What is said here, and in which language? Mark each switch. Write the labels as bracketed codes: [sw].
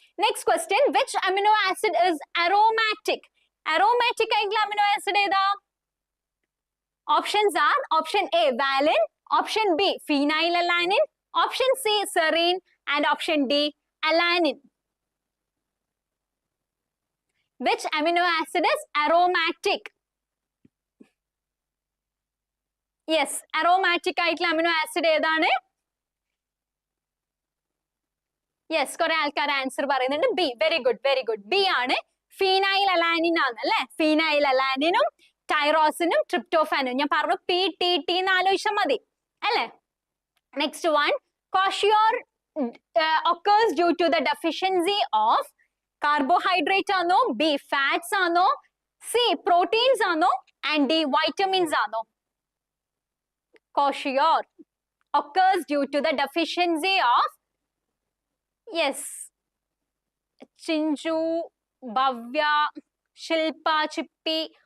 [en] Next question, which amino acid is aromatic? [ml] Aromatic ആയിട്ടുള്ള amino acid ഏതാ? [en] Options are option A valine, option B phenylalanine, option C serine and option D alanine. Which amino acid is aromatic? [ml] Yes, aromatic ആയിട്ടുള്ള amino acid ഏതാണ്? Yes, കുറെ ആൾക്കാർ answer പറയുന്നുണ്ട് B. [en] Very good, very good. [ml] B ആണ്, phenyl alanine ആണ് അല്ലെ. Phenyl അലാനിനും ടൈറോസിനും ട്രിപ്റ്റോഫാനും. ഞാൻ പറഞ്ഞു പി ടി ടി എന്ന് ആലോചിച്ചാൽ മതി അല്ലെ. [en] Next one, kwashiorkor occurs due to the deficiency of carbohydrate ആണോ, B fats ആണോ, C proteins ആണോ and D vitamins ആണോ? Kwashior occurs due to the deficiency of, yes, Chinchu, Bhavya, Shilpa, Chippi.